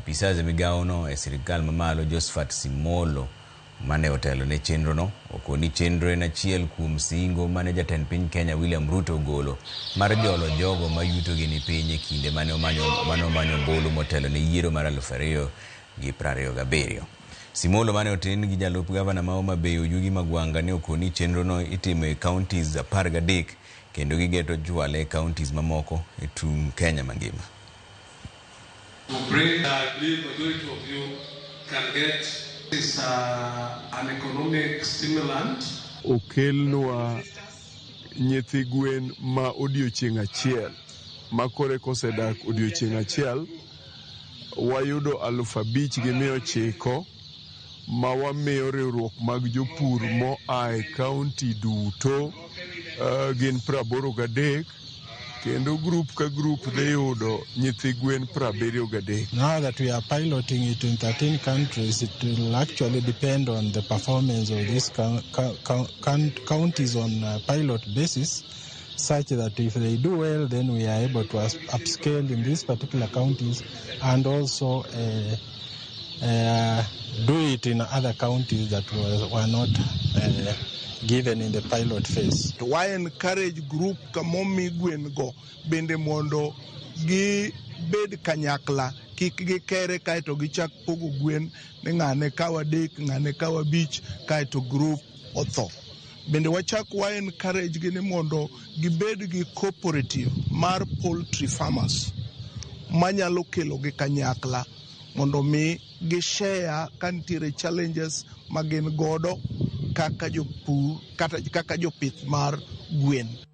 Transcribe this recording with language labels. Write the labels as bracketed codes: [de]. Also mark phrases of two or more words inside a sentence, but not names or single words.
[luo] Apisas migawo no e sirkal mamalo Josephat Simolo mane otelo ne chenro no okoni chenro en achiel kuom singo mane jatend piny Kenya William Ruto ogolo mar jolo jogo ma yuto gi ni piny e kinde mane omanyo bolo motelo ne yiero mar 2027. Simolo mane oten gi jalup gavana ma Homa Bay Oyugi Magwanga ne okoni chenro no itimo e counties 13 kendo gigeto jwale e counties mamoko e tung Kenya mangima. [en] To bring, I believe majority of you can get this an economic stimulant. [luo] Okelnwa nyithi gwen ma odiochieng' achiel makore kosedak odiochieng' achiel wayudo 5,900 ma wamiyo riwruok mag jopur moae kaunti duto gin 83 kendo group ka group dhi yudo nyithi gwen 73. [en] Now that we are piloting it in 13 countries, it will actually depend on the performance of these counties on a pilot basis, such that if they do well, then we are able to upscale in these particular counties and also do it in other counties that were not given in the pilot phase. Why encourage [luo] group kamomi gwen go bende mondo gi bed kanyakla kik gi kere kaito gi chak pogo gwen ne ngane kawa dek ngane kawa bich kaito group otho. Bende wachak wa encourage gi ni mondo gi bed gi cooperative mar [en] poultry farmers [luo] manyalo kelo gi kanyakla mondo mi gi share kantiere challenges magin godo kaka jopur kaka jopith mar gwen.